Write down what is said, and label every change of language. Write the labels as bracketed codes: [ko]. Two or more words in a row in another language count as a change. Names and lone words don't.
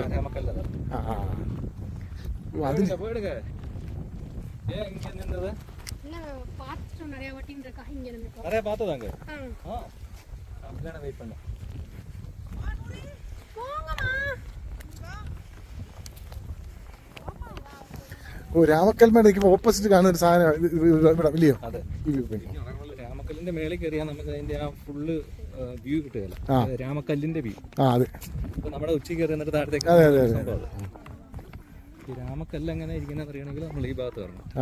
[ml] നമുക്കല്ല അതിന് [ta] போயிடுங்க ஏன் இங்க நின்னது பார்த்துட்டோம் நிறைய வாட்டின்னு இருக்கா இங்க நின்னுட்டோம் நிறைய பார்த்ததாங்க அப்படியே வெயிட் பண்ணு போங்கம்மா [ml] ഓ രാമക്കൽമേട് നിൽക്കുമ്പോൾ ഓപ്പോസിറ്റ് കാണുന്ന ഒരു സാധനം ഇവിടെ ഇല്ലയോ? അതെ, ഈ [en] view point. [ml] രാമക്കല്ലിന്റെ മേളിൽ കയറിയാൽ നമുക്ക് അതിന്റെ ആ [en] full view [ml] കിട്ടുകയില്ല. രാമക്കല്ലിന്റെ വ്യൂ. അതെ. ഇപ്പൊ നമ്മുടെ ഉച്ച കയറി എന്നിട്ട് താഴത്തേക്ക് അതെ അതെ അതെ. സംഭവം അത്. ഈ രാമക്കല്ല് എങ്ങനെ ഇരിക്കുന്നത് അറിയണമെങ്കിൽ നമ്മൾ ഈ ഭാഗത്ത് വരണം.